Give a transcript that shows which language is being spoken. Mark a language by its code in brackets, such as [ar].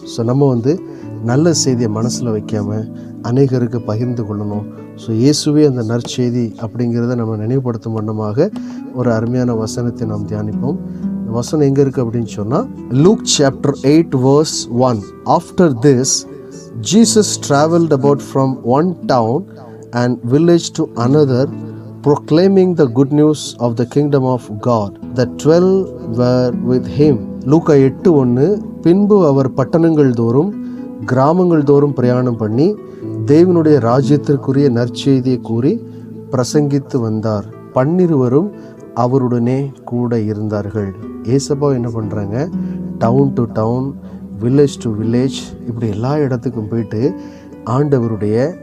[ta] So நம்ம நல்ல செய்தியை மனசில் வைக்காமல் அநேகருக்கு பகிர்ந்து கொள்ளணும். ஸோ இயேசுவே அந்த நற்செய்தி அப்படிங்கிறத நம்ம நினைவுபடுத்தும் வண்ணமாக ஒரு அருமையான வசனத்தை நாம் தியானிப்போம். இந்த வசனம் எங்கே இருக்குது அப்படின்னு சொன்னால், look chapter 8 verse 1. [en] After this Jesus travelled about from one town and village to another, proclaiming the good news of the kingdom of God. The 12 were with him. லூக்கா 8:1. [ta] பின்பு அவர் பட்டணங்கள் தோறும் கிராமங்கள் தோறும் பிரயாணம் பண்ணி தேவனுடைய ராஜ்யத்திற்குரிய நற்செய்தியை கூறி பிரசங்கித்து வந்தார். 12 அவருடனே கூட இருந்தார்கள். ஏசப்பா என்ன பண்ணுறாங்க, down to down, village to village, இப்படி எல்லா இடத்துக்கும் போயிட்டு ஆண்டவருடைய